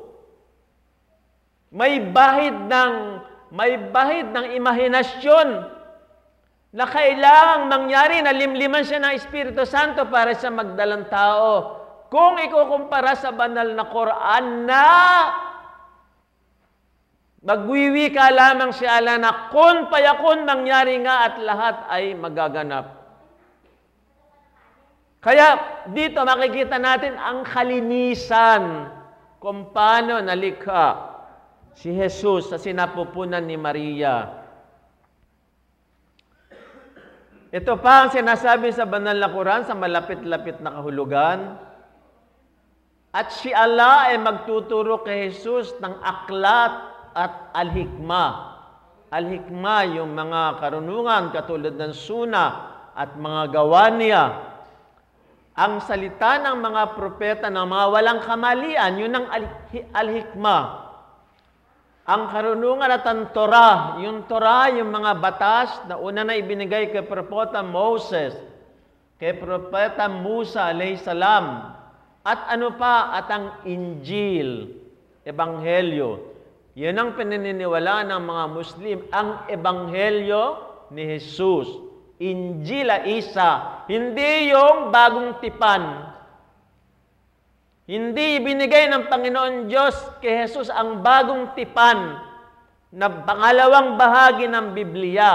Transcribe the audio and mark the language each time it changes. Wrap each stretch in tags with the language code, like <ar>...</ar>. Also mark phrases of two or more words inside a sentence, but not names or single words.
<tl>May bahid ng imahinasyon na kailangang mangyari na limliman siya ng Espiritu Santo para sa magdalang tao. Kung ikukumpara sa banal na Quran na magwiwika lamang si Allah na</tl> <ar>كن فيكون,</ar> <tl>mangyari nga at lahat ay magaganap. Kaya dito makikita natin ang kalinisan kung paano nalikha si Jesus sa sinapupunan ni Maria. Ito pa ang sinasabi sa banal na Quran sa malapit-lapit na kahulugan. At si Allah ay magtuturo kay Jesus ng aklat at al-hikma. Al-hikma yung mga karunungan katulad ng suna at mga gawa niya. Ang salita ng mga propeta ng mga walang kamalian, yun ang al-hikma. Ang karunungan at ang Torah, yung mga batas na una na ibinigay kay Propeta Moses, kay Propeta Musa</tl> <ar>عليه السلام,</ar> <tl>at ano pa, at ang Injil, Ebanghelyo. Yan ang pinaniniwalaan ng mga Muslim, ang Ebanghelyo ni Jesus. Injila Isa, hindi yung Bagong Tipan. Hindi ibinigay ng Panginoon Diyos kay Jesus ang Bagong Tipan na pangalawang bahagi ng Biblia.</tl>